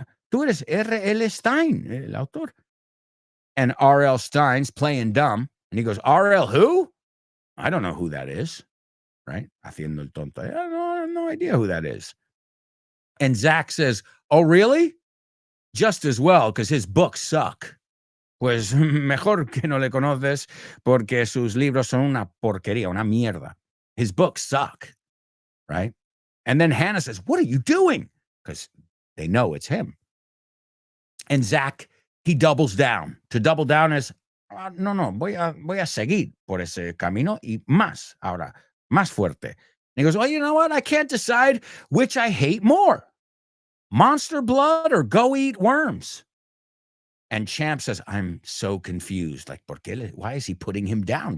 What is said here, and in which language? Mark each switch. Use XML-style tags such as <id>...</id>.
<es>Tú eres R.L. Stine, el autor. And R.L.</es> <en>Stine's playing dumb. And he goes, R.L. who? I don't know who that is. Right?</en> <es>Haciendo el tonto.</es> <en>I have no idea who that is. And Zach says, oh, really? Just as well, because his books suck.</en> <es>Pues mejor que no le conoces porque sus libros son una porquería, una mierda.</es> <en>His books suck. Right? And then Hannah says, what are you doing? Because they know it's him. And Zach, he doubles down. To double down is,</en> <es>no, voy a seguir por ese camino y más, ahora, más fuerte.</es> <en>And he goes, well, you know what? I can't decide which I hate more, monster blood or go eat worms. And Champ says, I'm so confused. Like, why is he putting him down?</en>